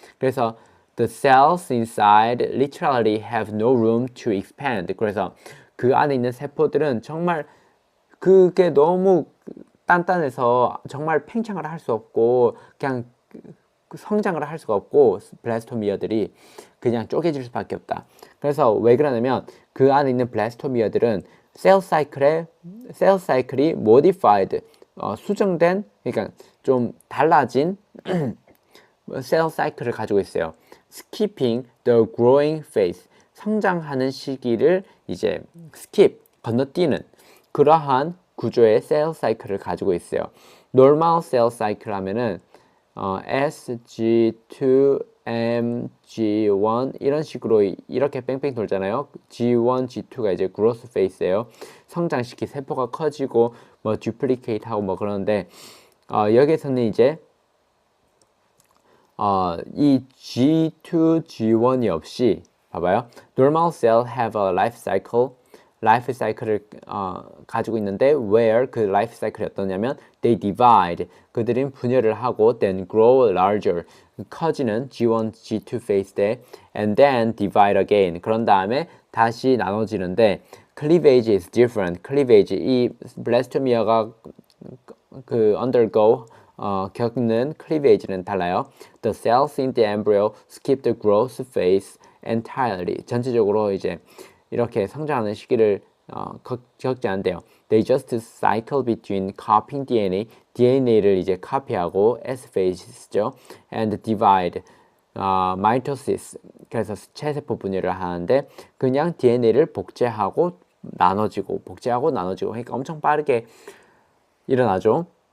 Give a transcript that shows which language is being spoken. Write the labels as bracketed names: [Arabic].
[Korean] 그래서 [English] the cells inside literally have no room to expand. [Korean] 그래서 그 안에 있는 세포들은 정말 그게 너무 단단해서 정말 팽창을 할 수 없고 그냥 성장을 할 수가 없고 블라스토미어들이 그냥 쪼개질 수밖에 없다. 그래서 왜 그러냐면 그 안에 있는 블라스토미어들은 셀 사이클이 modified 수정된 그러니까 좀 달라진 셀 사이클을 가지고 있어요. [English] skipping the growing phase [Korean] 성장하는 시기를 이제 건너뛰는 그러한 구조의 셀 사이클을 가지고 있어요. normal 셀 사이클 하면은 SG2, MG1 이런 식으로 이렇게 뺑뺑 돌잖아요. G1, G2가 이제 growth phase예요. 성장 시기 세포가 커지고 뭐 duplicate 하고 뭐 그러는데 여기서는 이제 이 G2, G1이 없이 봐봐요. [English] Normal cell have a life cycle을 가지고 있는데 where [Korean] 그 life cycle이 어떠냐면 [English] they divide [Korean] 그들은 분열을 하고 [English] then grow larger 커지는 G1, G2 phase 때 and then divide again [Korean] 그런 다음에 다시 나눠지는데 [English] cleavage is different. [Korean] cleavage 이 블라스토미아가 undergo 겪는 cleavage는 달라요. [English] The cells in the embryo skip the growth phase entirely. [Korean] 전체적으로 이제 이렇게 성장하는 시기를 겪지 않대요. [English] They just cycle between copying DNA를 [Korean] 이제 카피하고 [English] S phase죠. And divide, mitosis. [Korean] 그래서 체세포 분열을 하는데 그냥 DNA를 복제하고 나눠지고 그러니까 엄청 빠르게 일어나죠.